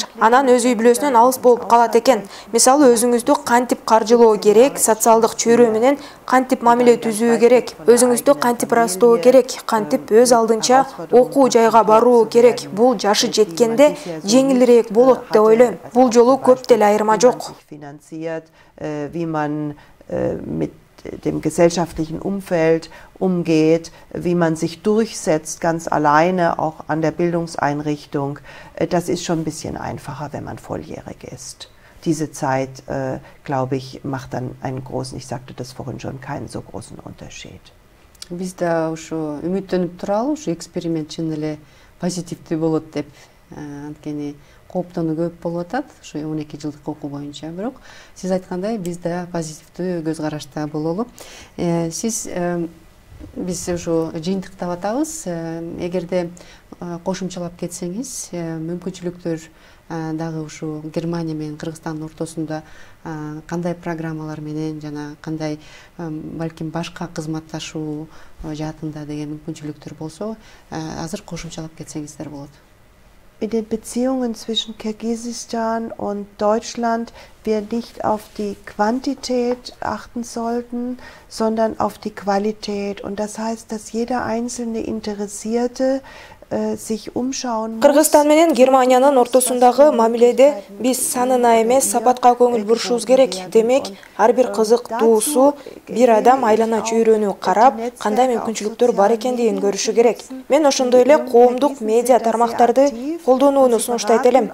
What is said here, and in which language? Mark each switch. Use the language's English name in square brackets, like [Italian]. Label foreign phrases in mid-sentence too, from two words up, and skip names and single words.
[Kyrgyz] Анан өз үй бүлөсүнөн алыс болуп калат экен. Мисалы, өзүңүздү кантип каржылоо керек, социалдык чөйрө менен кантип мамиле түзүү керек, өзүңүздү кантип ырастоо керек, кантип өз алдынча окуу жайга баруу керек. Бул жашы жеткенде жеңилирээк болот деп ойлойм. Бул жолу көп деле айырма жок. [German] Wie man mit dem gesellschaftlichen Umfeld umgeht, wie man sich durchsetzt, ganz alleine, auch an der Bildungseinrichtung. Das ist schon ein bisschen einfacher, wenn man volljährig ist. Diese Zeit, glaube ich, macht dann einen großen, ich sagte das vorhin schon, keinen so großen Unterschied. [Kyrgyz] Бизде ошо үмүттөнүп туралы, ошо эксперимент чын эле позитивдүү болот деп, анткени кооптонуу көп болуп атат, ошо 12 жылдык окуу боюнча. Бирок сиз айткандай, бизде позитивдүү көз карашта бололу. Биз ошо жыйынтыктап атабыз. Эгерде кошумчалап кетсеңиз, мүмкүнчүлүктөр дагы ушу Германия менен Кыргызстандын ортосунда кандай программалар менен жана кандай балким башка кызматташуу жаатында деген мүмкүнчүлүктөр болсо, азыр кошумчалап кетсеңиздер болот. [German] In den Beziehungen zwischen Kirgisistan und Deutschland wir nicht auf die Quantität achten sollten, sondern auf die Qualität. Und das heißt, dass jeder einzelne Interessierte sich umschauen muss. [Kyrgyz] Кыргызстан менен Германиянын ортосундагы мамиледе биз санына эмес, сапатка көңүл бурушубуз керек. Демек, ар бир кызыктуусу бир адам айлана чөйрөнү карап, кандай мүмкүнчүлүктөр бар экендигин көрүшү керек. Мен ошондой эле коомдук медиа тармактарды колдонууну сунуштайт элем.